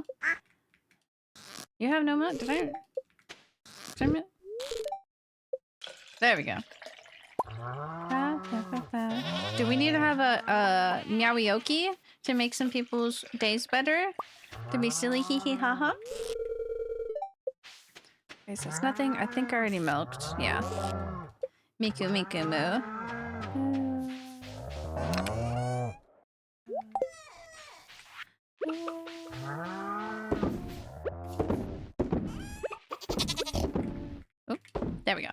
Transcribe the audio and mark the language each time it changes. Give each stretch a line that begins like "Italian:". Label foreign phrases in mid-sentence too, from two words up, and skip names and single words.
English: You have no money. Did I? There we go. Do we need to have a meowioki to make some people's days better? To be silly hee hee ha ha? Okay, so it's nothing. I think I already milked. Yeah. Miku Miku Moo. Oh, there we go.